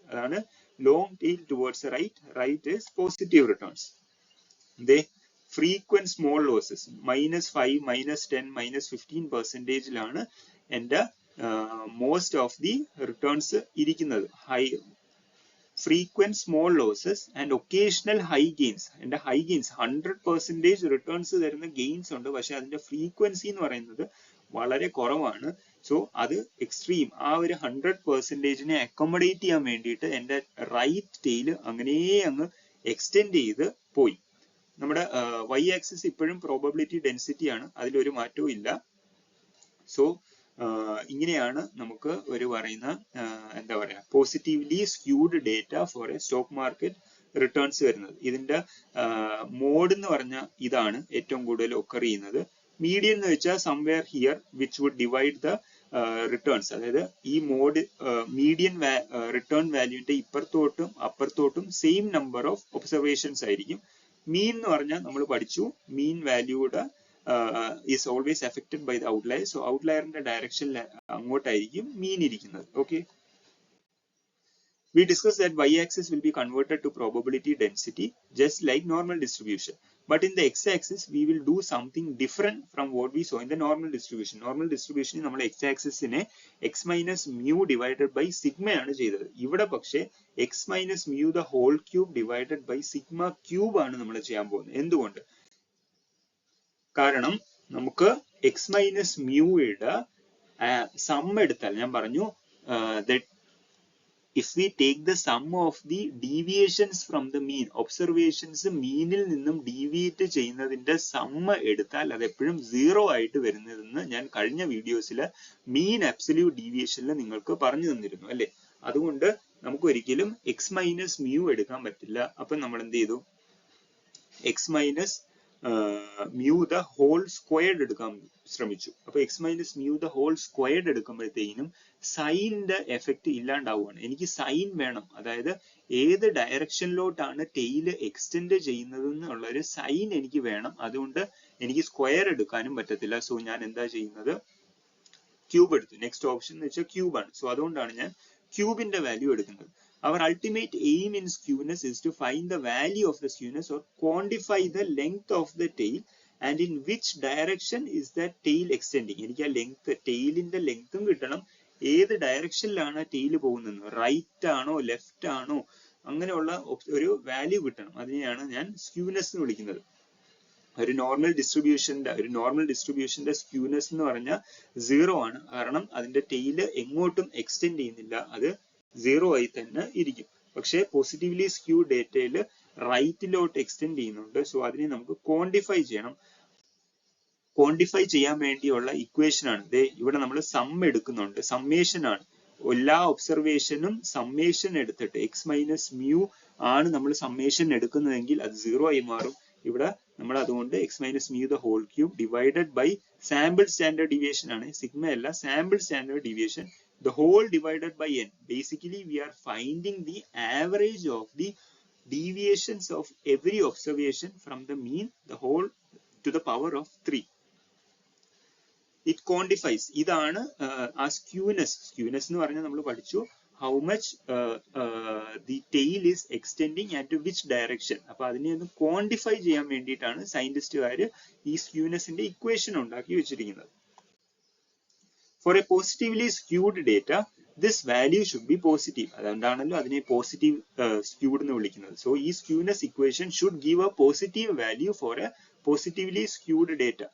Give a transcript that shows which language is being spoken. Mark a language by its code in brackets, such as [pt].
[en] That is long tail towards the right. Right is positive returns. They frequent small losses, -5, -10, -15% എൻ്റെ most of the returns ഇരിക്കുന്നത്. High frequent small losses and occasional high gains. [ml] എൻ്റെ high gains 100% returns തരുന്ന gains ഉണ്ട്, പക്ഷെ അതിന്റെ frequency എന്ന് പറയുന്നത് വളരെ കുറവാണ്. സോ അത് എക്സ്ട്രീം, ആ ഒരു 100%നെ അക്കോമഡേറ്റ് ചെയ്യാൻ വേണ്ടിയിട്ട് എൻ്റെ റൈറ്റ് ടെയിൽ അങ്ങനെ അങ്ങ് എക്സ്റ്റെൻഡ് ചെയ്ത് പോയി. നമ്മുടെ y ആക്സിസ് ഇപ്പോഴും പ്രോബബിലിറ്റി ഡെൻസിറ്റി ആണ്, അതിലൊരു മാറ്റവും ഇല്ല. സോ ഇങ്ങനെയാണ് നമുക്ക് ഒരു പറയുന്ന എന്താ പറയാ [en] positively skewed data for a stock market returns [ml] വരുന്നത്. ഇതിന്റെ മോഡ് എന്ന് പറഞ്ഞാൽ ഇതാണ് ഏറ്റവും കൂടുതൽ ഒക്കർ ചെയ്യുന്നത്. [en] median [ml] എന്ന് വെച്ചാൽ [en] Somewhere here which would divide the returns. [ml] അതായത് ഈ mode median return വാല്യൂവിന്റെ ഇപ്പുറത്തോട്ടും അപ്പുറത്തോട്ടും [en] same number of observations [ml] ആയിരിക്കും. മീൻ എന്ന് പറഞ്ഞാൽ നമ്മൾ പഠിച്ചു മീൻ വാല്യൂയുടെ [en] is always affected by the outlier. So outlier in the direction അങ്ങോട്ടായിരിക്കും mean ഇരിക്കുന്നത്. Okay. We discussed that y-axis will be converted to probability density just like normal distribution. But in the x-axis, we will do something different from what we saw in the normal distribution. Normal distribution, നമ്മൾ x-axis നെ x minus mu divided by sigma ആണ് ചെയ്തത്. [ml] ഇവിടെ പക്ഷേ [en] x minus mu the whole cube divided by sigma cube [ml] ആണ് നമ്മൾ ചെയ്യാൻ പോകുന്നത്. എന്തുകൊണ്ട്? കാരണം നമുക്ക് x minus mu യുടെ sum എടുത്താൽ ഞാൻ പറഞ്ഞു [en] that if we take the sum of the deviations from the mean, [ml] observations മീനിൽ നിന്നും ഡീവിയേറ്റ് ചെയ്യുന്നതിന്റെ sum എടുത്താൽ അത് എപ്പോഴും 0 ആയിട്ട് വരുന്നതെന്ന് ഞാൻ കഴിഞ്ഞ വീഡിയോസിൽ മീൻ അബ്സല്യൂട്ട് ഡീവിയേഷനിൽ നിങ്ങൾക്ക് പറഞ്ഞു തന്നിരുന്നു അല്ലേ. അതുകൊണ്ട് നമുക്ക് ഒരിക്കലും x മൈനസ് മ്യൂ എടുക്കാൻ പറ്റില്ല. അപ്പൊ നമ്മൾ എന്ത് ചെയ്തു? [en] x minus mu the whole squared [ml] എടുക്കാൻ ശ്രമിച്ചു. അപ്പൊ x minus mu the whole squared എടുക്കുമ്പോഴത്തേനും സൈനിന്റെ effect ഇല്ലാണ്ടാവുകയാണ്. എനിക്ക് സൈൻ വേണം, അതായത് ഏത് ഡയറക്ഷനിലോട്ടാണ് ടെയിൽ എക്സ്റ്റെൻഡ് ചെയ്യുന്നത് എന്നുള്ള ഒരു സൈൻ എനിക്ക് വേണം. അതുകൊണ്ട് എനിക്ക് സ്ക്വയർ എടുക്കാനും പറ്റത്തില്ല. സോ ഞാൻ എന്താ ചെയ്യുന്നത്? ക്യൂബ് എടുത്തു. [en] next option [ml] എന്ന് വെച്ചാൽ ക്യൂബ് ആണ്. സോ അതുകൊണ്ടാണ് ഞാൻ ക്യൂബിന്റെ വാല്യൂ എടുക്കുന്നത്. [en] Our ultimate aim in skewness is to find the value of the skewness or quantify the length of the tail and in which direction is that tail extending. [ml] എനിക്ക് ആ length, ടെയിലിന്റെ ലെങ്ത്തും കിട്ടണം, ഏത് ഡയറക്ഷനിലാണ് tail പോകുന്നത്, right ആണോ left ആണോ, അങ്ങനെയുള്ള ഒരു വാല്യൂ കിട്ടണം. അതിനെയാണ് ഞാൻ സ്ക്യൂനെസ് എന്ന് വിളിക്കുന്നത്. ഒരു നോർമൽ ഡിസ്ട്രിബ്യൂഷന്റെ സ്ക്യൂനെസ് എന്ന് പറഞ്ഞാൽ 0 ആണ്. കാരണം അതിന്റെ ടെയിൽ എങ്ങോട്ടും എക്സ്റ്റെൻഡ് ചെയ്യുന്നില്ല, അത് 0 ആയി തന്നെ ഇരിക്കും. പക്ഷേ പോസിറ്റീവ്ലി സ്ക്യൂ ഡേറ്റയിൽ റൈറ്റിലോട്ട് എക്സ്റ്റെൻഡ് ചെയ്യുന്നുണ്ട്. സോ അതിനെ നമുക്ക് ക്വാണ്ടിഫൈ ചെയ്യണം. ക്വാണ്ടിഫൈ ചെയ്യാൻ വേണ്ടിയുള്ള ഇക്വേഷൻ ആണ് ഇവിടെ നമ്മൾ സം എടുക്കുന്നുണ്ട്, സമ്മേഷൻ ആണ്. എല്ലാ ഒബ്സർവേഷനും സമ്മേഷൻ എടുത്തിട്ട് x മൈനസ് മ്യൂ ആണ് നമ്മൾ സമ്മേഷൻ എടുക്കുന്നതെങ്കിൽ അത് 0 ആയി മാറും. ഇവിടെ നമ്മൾ അതുകൊണ്ട് [en] x minus mu the whole cube divided by sample standard deviation ആണ്, sigma അല്ല, sample standard deviation, the whole divided by n. Basically we are finding the average of the deviations of every observation from the mean, the whole to the power of 3. It quantifies. [ml] ഇതാണ് ആ skewness എന്ന് പറഞ്ഞാൽ നമ്മൾ പഠിച്ചു [en] how much the tail is extending and to which direction. [ml] അപ്പൊ അതിനെ ഒന്ന് quantify ചെയ്യാൻ വേണ്ടിയിട്ടാണ് സയന്റിസ്റ്റുകാർ ഈ സ്ക്യൂനെസിന്റെ ഇക്വേഷൻ ഉണ്ടാക്കി വെച്ചിരിക്കുന്നത്. [en] For a positively skewed data, this value should be positive. [ml] അതുകൊണ്ടാണല്ലോ അതിനെ പോസിറ്റീവ് skewed എന്ന് വിളിക്കുന്നത്. [en] So ഈ skewness equation should give a positive value for a positively skewed data.